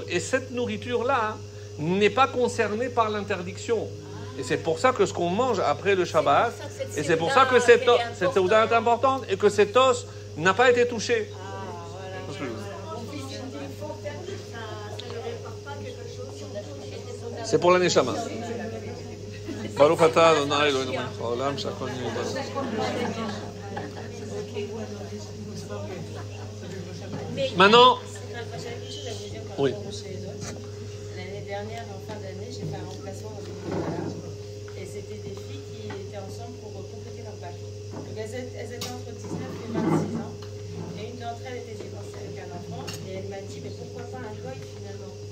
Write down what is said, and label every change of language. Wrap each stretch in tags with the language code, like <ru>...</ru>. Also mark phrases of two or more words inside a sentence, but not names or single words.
<fr>Et cette nourriture-là n'est pas concernée par l'interdiction. Et c'est pour ça que ce qu'on mange après le Shabbat, et c'est pour ça que cette Seuda est importante et que cet os n'a pas été touché. C'est pour la Neshama.</fr> <he>ברוך אתה אדני אלהינו מלך העולם, שהכל נהיה בדברו.</he> <fr>Maintenant, oui. L'année dernière, en fin d'année, j'ai fait un remplacement dans une école et c'était des filles qui étaient ensemble pour compléter leur bac. Donc elles étaient entre 19 et 26 ans et une d'entre elles était divorcée avec un enfant et elle m'a dit mais pourquoi pas un goy finalement.</fr>